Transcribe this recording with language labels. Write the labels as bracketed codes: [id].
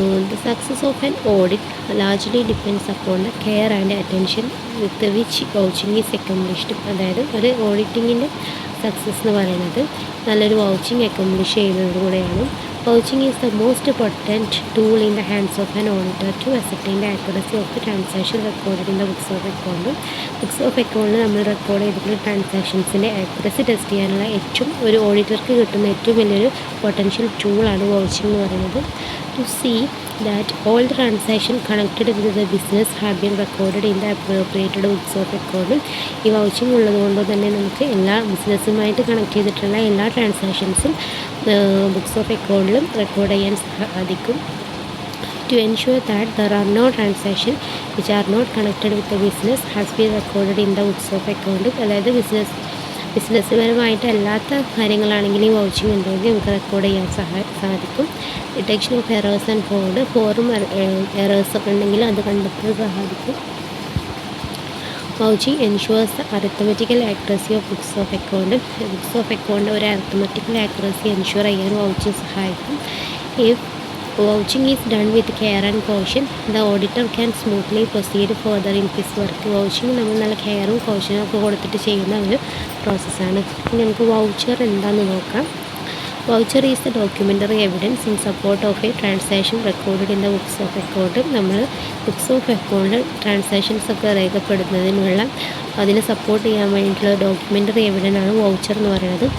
[en] The success of an audit largely depends upon the care and attention with which vouching is accomplished. [ml] അതായത് ഒരു ഓഡിറ്റിങ്ങിൻ്റെ success എന്ന് പറയുന്നത് നല്ലൊരു vouching accomplish ചെയ്യുന്നതിലൂടെയാണ്. [en] Vouching is the most potent tool in the hands of an auditor to ascertain the accuracy of the transaction recorded in the books of account. [ml] Books of അക്കൗണ്ടിൽ നമ്മൾ record ചെയ്തിട്ടുള്ള ട്രാൻസാക്ഷൻസിൻ്റെ accuracy test ചെയ്യാനുള്ള ഒരു ഓഡിറ്റർക്ക് കിട്ടുന്ന ഏറ്റവും വലിയൊരു potential ടൂളാണ് vouching എന്ന് പറയുന്നത്. [en] To see that all the transactions connected with the business have been recorded in the appropriate books of account. [ml] ഈ വൗച്ചിങ് ഉള്ളതുകൊണ്ട് തന്നെ നമുക്ക് എല്ലാ ബിസിനസ്സുമായിട്ട് കണക്ട് ചെയ്തിട്ടുള്ള എല്ലാ ട്രാൻസാക്ഷൻസും ബുക്സ് ഓഫ് അക്കൗണ്ടിലും റെക്കോർഡ് ചെയ്യാൻ സാധിക്കും. [en] To ensure that there are no transactions which are not connected with the business has been recorded in the books of account. [ml] അതായത് ബിസിനസ്സുപരമായിട്ട് അല്ലാത്ത കാര്യങ്ങളാണെങ്കിൽ ഈ വൗച്ചിങ് ഉണ്ടെങ്കിൽ നമുക്ക് റെക്കോർഡ് ചെയ്യാൻ സാധിക്കും. [en] detection of errors and [ml] ഫോറും എറേഴ്സൊക്കെ ഉണ്ടെങ്കിൽ അത് കണ്ടെത്താൻ സഹായിക്കും. [en] Vouching ensures the arithmetical accuracy of books of account. [ml] Books of account ഒരു അരിത്തമെറ്റിക്കൽ ആക്യുറസി എൻഷുർ ചെയ്യാൻ വൗച്ചിങ് സഹായിക്കും. [en] If vouching is done with care and caution, the auditor can smoothly proceed further in his work. [ml] Vouching നമ്മൾ നല്ല കെയറും കോഷനും ഒക്കെ കൊടുത്തിട്ട് ചെയ്യുന്ന ഒരു പ്രോസസ്സാണ്. ഇനി നമുക്ക് വൗച്ചർ എന്താണെന്ന് നോക്കാം. [en] Voucher is the documentary evidence in support of a transaction recorded in the books of account. [ml] നമ്മൾ ബുക്സ് ഓഫ് അക്കൗണ്ടിൽ ട്രാൻസാക്ഷൻസ് ഒക്കെ രേഖപ്പെടുത്തുന്നതിനുള്ള അതിനെ സപ്പോർട്ട് ചെയ്യാൻ വേണ്ടിയിട്ടുള്ള ഡോക്യുമെൻ്ററി എവിഡൻസ് ആണ് വൗച്ചർ എന്ന് പറയുന്നത്.